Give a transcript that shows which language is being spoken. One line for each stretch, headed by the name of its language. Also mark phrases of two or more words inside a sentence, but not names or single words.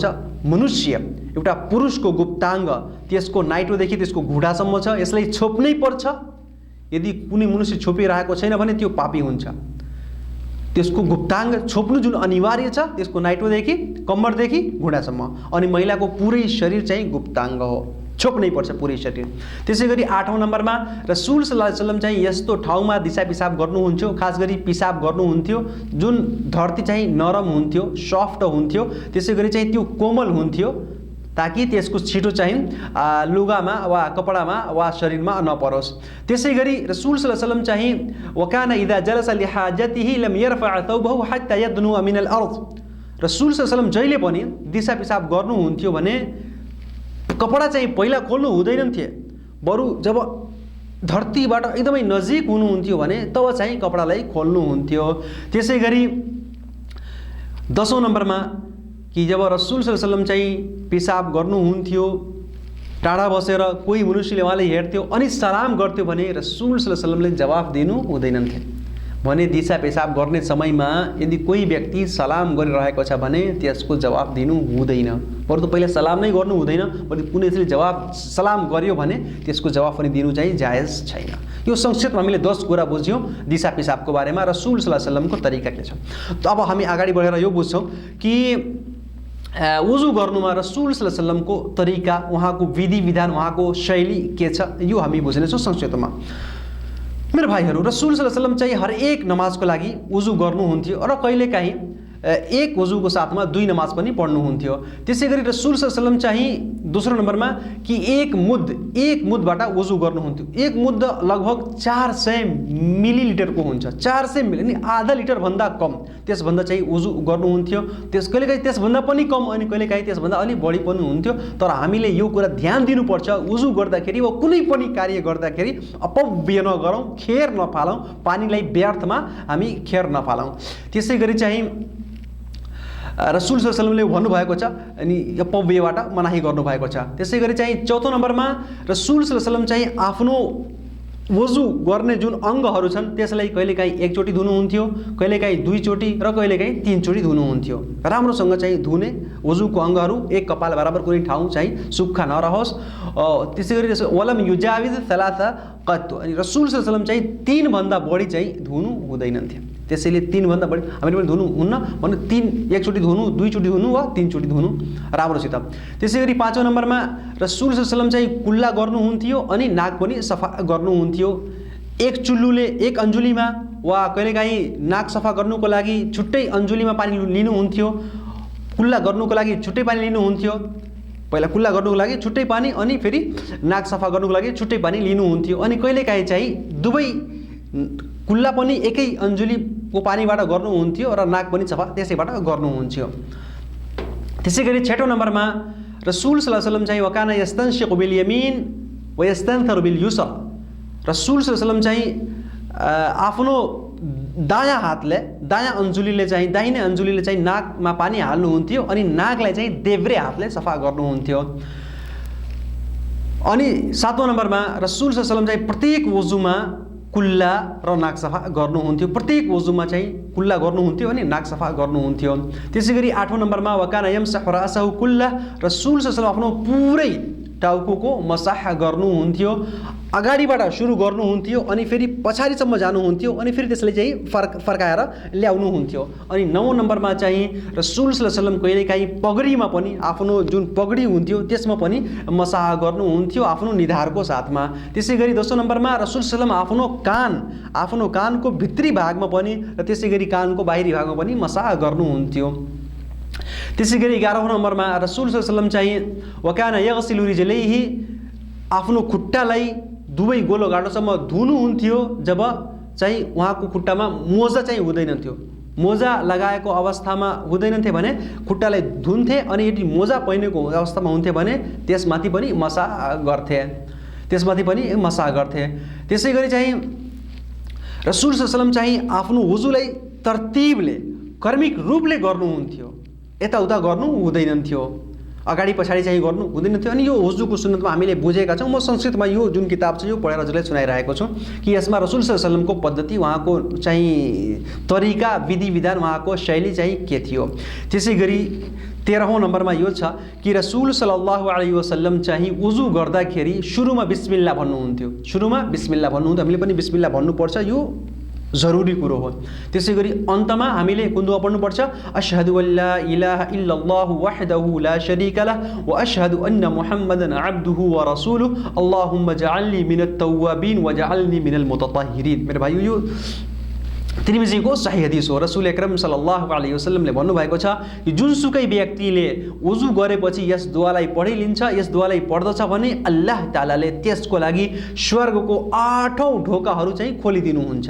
Nepali: मनुष्य, एउटा पुरुषको गुप्ताङ्ग त्यसको नाइटोदेखि त्यसको घुँडासम्म छ, यसलाई छोप्नै पर्छ। यदि कुनै मनुष्य छोपिरहेको छैन भने त्यो पापी हुन्छ। त्यसको गुप्ताङ्ग छोप्नु जुन अनिवार्य छ, त्यसको नाइटोदेखि कम्मरदेखि घुँडासम्म, अनि महिलाको पुरै शरीर चाहिँ गुप्ताङ्ग हो, छोप्नै पर्छ पुरै शरीर। त्यसै गरी 8औं नम्बरमा
Arabic: رسول صلى الله عليه وسلم
Nepali: चाहिँ यस्तो ठाउँमा दिशा पिसाब गर्नुहुन्थ्यो, खास गरी पिसाब गर्नुहुन्थ्यो जुन धरती चाहिँ नरम हुन्थ्यो, सफ्ट हुन्थ्यो, त्यसै गरी चाहिँ त्यो कोमल हुन्थ्यो, ताकि त्यसको छिटो चाहिँ लुगामा वा कपडामा वा शरीरमा नपरोस्। त्यसै गरी
Arabic: رسول صلى الله عليه وسلم
Nepali: चाहिँ
Arabic: وكان إذا جلس لحاجته لم يرفع ثوبه حتى يدنو من الأرض, رسول صلى الله عليه وسلم
Nepali: जहिले पनि दिशा पिसाब गर्नुहुन्थ्यो भने कपडा चाहिँ पहिला खोल्नु हुँदैन थिए, बरु जब धरतीबाट एकदमै नजिक हुनुहुन्थ्यो भने तब चाहिँ कपडालाई खोल्नुहुन्थ्यो। त्यसै गरी 10औं नम्बरमा कि जब
Arabic: رسول صلى الله عليه وسلم
Nepali: चाहिँ पिसाब गर्नुहुन्थ्यो, टाढा बसेर कोही मनुष्यले उहाँलाई हेर्थ्यो अनि सलाम गर्थ्यो भने
Arabic: رسول صلى الله عليه وسلم
Nepali: जवाफ दिनु हुँदैन थियो, भने दिशा पेशाब गर्ने समयमा यदि कोही व्यक्ति सलाम गरिरहेको छ भने त्यसको जवाफ दिनु हुँदैन। बरु त पहिला सलाम नै गर्नु हुँदैन, बरु कुनैले जवाफ सलाम गर्यो भने त्यसको जवाफ पनि दिनु चाहिँ जायज छैन। यो संक्षेपमा हामीले 10 कुरा बुझ्यौँ दिशा पेशाबको बारेमा,
Arabic: رسول صلى الله عليه وسلم
Nepali: तरिका के छ। त अब हामी अगाडि बढेर यो बुझ्छौँ कि वुजु गर्नुमा
Arabic: رسول صلى الله عليه وسلم
Nepali: तरिका, उहाँको विधि विधान, उहाँको शैली के छ, यो हामी बुझ्नेछौँ संक्षेपमा। मेरो भाइहरू,
Arabic: رسول صلى الله عليه وسلم
Nepali: चाहिँ हरेक नमाजको लागि वुजु गर्नुहुन्थ्यो र कहिलेकाहीँ एक वुजुको साथमा 2 नमाज पनि पढ्नुहुन्थ्यो। त्यसै गरी
Arabic: رسول صلى الله عليه وسلم
Nepali: चाहिँ दोस्रो नम्बरमा कि एक मुदबाट वुजु गर्नुहुन्थ्यो। एक मुद लगभग 400 मिलिलिटरको हुन्छ। 400 मिली अनि आधा लिटर भन्दा कम, त्यसभन्दा चाहिँ वुजु गर्नुहुन्थ्यो। कहिलेकाहीँ त्यसभन्दा पनि कम अनि कहिलेकाहीँ त्यसभन्दा अलिक बढी पनि हुन्थ्यो। तर हामीले यो कुरा ध्यान दिनुपर्छ, वुजु गर्दाखेरि वा कुनै पनि कार्य गर्दाखेरि अपव्यय नगरौँ, खेर नफालौँ, पानीलाई व्यर्थमा हामी खेर नफालौँ। त्यसै गरी चाहिँ
Arabic: رسول صلى الله عليه وسلم
Nepali: भन्नुभएको छ अनि अपव्ययबाट मनाही गर्नुभएको छ। त्यसै गरी चाहिँ चौथो नम्बरमा
Arabic: رسول صلى الله عليه وسلم
Nepali: चाहिँ आफ्नो वुजु गर्ने जुन अङ्गहरू छन् त्यसलाई कहिलेकाहीँ 1 चोटि धुनुहुन्थ्यो, कहिलेकाहीँ 2 चोटि र कहिलेकाहीँ 3 चोटि धुनुहुन्थ्यो। राम्रोसँग चाहिँ धुने वुजुको अङ्गहरू एक कपाल बराबर कुनै ठाउँ चाहिँ सुक्खा नरहोस्। त्यसै गरी
Arabic: ولم يجاوز ثلاثا قط,
Nepali: अनि
Arabic: رسول صلى الله عليه وسلم
Nepali: चाहिँ 3 भन्दा बढी चाहिँ धुनु हुँदैनथ्यो। त्यसैले 3 भन्दा बढी हामीले पनि धुनु हुन्न भने 1 चोटि धुनु, 2 चोटि धुनु वा 3 चोटि धुनु राम्रोसित। त्यसै गरी 5औं नम्बरमा
Arabic: رسول صلى الله عليه وسلم
Nepali: चाहिँ कुल्ला गर्नुहुन्थ्यो अनि नाक पनि सफा गर्नुहुन्थ्यो। एक अन्जुलीमा वा कहिलेकाहीँ नाक सफा गर्नुको लागि छुट्टै अन्जुलीमा पानी लिनुहुन्थ्यो, कुल्ला गर्नुको लागि छुट्टै पानी लिनुहुन्थ्यो। पहिला कुल्ला गर्नुको लागि छुट्टै पानी अनि फेरि नाक सफा गर्नुको लागि छुट्टै पानी लिनुहुन्थ्यो। अनि कहिलेकाहीँ चाहिँ दुवै कुल्ला पनि एकै अन्जुलीको पानीबाट गर्नुहुन्थ्यो र नाक पनि सफा त्यसैबाट गर्नुहुन्थ्यो। त्यसै गरी 6औं नम्बरमा
Arabic: رسول صلى الله عليه وسلم
Nepali: चाहिँ
Arabic: وكان يستنشق باليمين ويستنثر باليسرى, رسول صلى الله عليه وسلم
Nepali: चाहिँ आफ्नो दायाँ हातले, दायाँ अन्जुलीले चाहिँ, दाहिने अन्जुलीले चाहिँ नाकमा पानी हाल्नुहुन्थ्यो अनि नाकलाई चाहिँ देब्रे हातले सफा गर्नुहुन्थ्यो। अनि 7औं नम्बरमा
Arabic: رسول صلى الله عليه وسلم
Nepali: चाहिँ प्रत्येक वुजुमा कुल्ला र नाक सफा गर्नुहुन्थ्यो। प्रत्येक वुजुमा चाहिँ कुल्ला गर्नुहुन्थ्यो अनि नाक सफा गर्नुहुन्थ्यो। त्यसै गरी 8औं नम्बरमा
Arabic: وكان يمسح رأسه
Nepali: कुल्ला,
Arabic: رسول صلى الله عليه وسلم
Nepali: आफ्नो पुरै टाउकोको मसाह गर्नुहुन्थ्यो। अगाडिबाट सुरु गर्नुहुन्थ्यो अनि फेरि पछाडिसम्म जानुहुन्थ्यो अनि फेरि त्यसलाई चाहिँ फर्काएर ल्याउनुहुन्थ्यो। अनि 9औं नम्बरमा चाहिँ
Arabic: رسول صلى الله عليه وسلم
Nepali: कहिलेकाहीँ पगडीमा पनि, आफ्नो जुन पगडी हुन्थ्यो त्यसमा पनि मसाह गर्नुहुन्थ्यो आफ्नो निधारको साथमा। त्यसै गरी 10औं नम्बरमा
Arabic: رسول صلى الله عليه وسلم
Nepali: आफ्नो कानको भित्री भागमा पनि र त्यसै गरी कानको बाहिरी भागमा पनि मसाह गर्नुहुन्थ्यो। त्यसै गरी 11औं नम्बरमा
Arabic: رسول صلى الله عليه وسلم
Nepali: चाहिँ
Arabic: وكان يغسل رجليه,
Nepali: आफ्नो खुट्टालाई दुवै गोलो गाडोसम्म धुनुहुन्थ्यो जब चाहिँ उहाँको खुट्टामा मोजा चाहिँ हुँदैनथ्यो। मोजा लगाएको अवस्थामा हुँदैनथे भने खुट्टालाई धुन्थे अनि यदि मोजा पहिनेको अवस्थामा हुन्थे भने त्यसमाथि पनि मसाह गर्थे। त्यसै गरी चाहिँ
Arabic: رسول صلى الله عليه وسلم
Nepali: चाहिँ आफ्नो वुजुलाई तरतिबले, कर्मिक रूपले गर्नुहुन्थ्यो, यताउता गर्नु हुँदैनथ्यो, अगाडि पछाडि चाहिँ गर्नु हुँदैनथ्यो। अनि यो वुजुको सुन्नतमा हामीले बुझेका छौँ। म संस्कृतमा यो जुन किताब छ यो पढेर हजुरलाई सुनाइरहेको छु कि यसमा
Arabic: رسول صلى الله عليه وسلم
Nepali: पद्धति, उहाँको चाहिँ तरिका, विधि विधान, उहाँको शैली चाहिँ के थियो। त्यसै गरी 13औं नम्बरमा यो छ कि
Arabic: رسول صلى الله عليه وسلم
Nepali: चाहिँ वुजु गर्दाखेरि सुरुमा बिस्मिल्लाह भन्नुहुन्थ्यो। हामीले पनि बिस्मिल्लाह भन्नुपर्छ, यो जरुरी कुरो हो। त्यसै गरी अन्तमा हामीले कुन दुआ पढ्नुपर्छ,
Arabic: أشهد أن لا إله إلا الله وحده لا شريك له وأشهد أن محمدا عبده ورسوله اللهم اجعلني من التوابين واجعلني من المتطهرين.
Nepali: मेरो भाइयो, यो तिर्मिजीको सही हदिस हो।
Arabic: رسول أكرم صلى الله عليه وسلم
Nepali: भन्नुभएको छ कि जुनसुकै व्यक्तिले वुजु गरेपछि यस दुआलाई पढिलिन्छ, यस दुआलाई पढ्दछ भने
Arabic: الله تعالى
Nepali: त्यसको लागि स्वर्गको 8औं ढोकाहरू चाहिँ खोलिदिनुहुन्छ।